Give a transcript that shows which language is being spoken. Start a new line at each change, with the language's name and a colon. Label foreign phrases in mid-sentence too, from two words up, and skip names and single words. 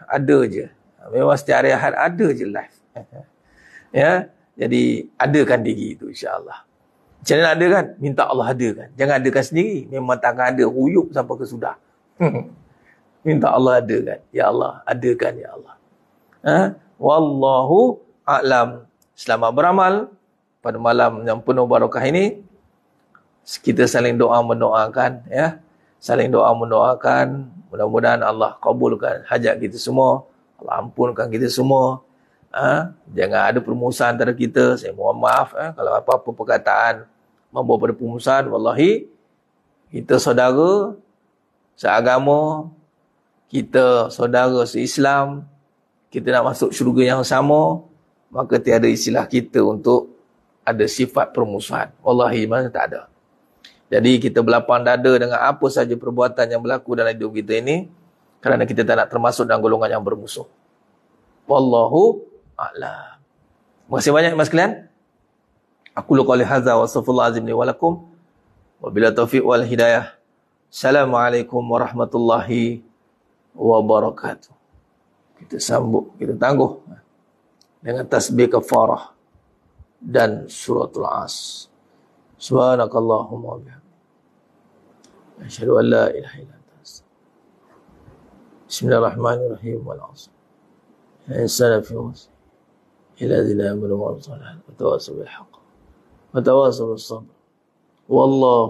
Malay: Ada je. Memang setiap hari Ahad ada je live. Ya. Jadi adakan diri itu insyaAllah. Macam mana ada kan? Minta Allah adakan. Jangan adakan sendiri. Memang takkan ada. Huyuk sampai ke sudah. Minta Allah adakan. Ya Allah, adakan ya Allah.
Arabic: والله أعلم.
Malay: Selamat beramal pada malam yang penuh barakah ini. Kita saling doa mendoakan, ya. Saling doa mendoakan. Mudah-mudahan Allah kabulkan hajat kita semua. Allah ampunkan kita semua. Jangan ada permusuhan antara kita. Saya mohon maaf kalau apa-apa perkataan membawa pada permusuhan. Wallahi, kita saudara seagama, kita saudara se-Islam, kita nak masuk syurga yang sama, maka tiada istilah kita untuk ada sifat permusuhan. Wallahi, mana tak ada. Jadi kita berlapang dada dengan apa saja perbuatan yang berlaku dalam hidup kita ini, kerana kita tak nak termasuk dalam golongan yang bermusuh.
Arabic: والله أعلم.
Malay: Terima kasih banyak mas sekalian.
Arabic: أقول قولي هذا وأستغفر الله العظيم لي ولكم. وبالله التوفيق والهداية. السلام عليكم ورحمة الله وبركاته.
Malay: Kita sambut, kita tangguh dengan tasbih kafarah dan suratul As.
Arabic: سبحانك اللهم وبحمدك أشهد أن لا إله إلا أنت أستغفرك. بسم الله الرحمن الرحيم. والعصر إنسان في خسر. إلا الذين آمنوا وصالح. وتواصوا بالحق وتواصوا بالصبر.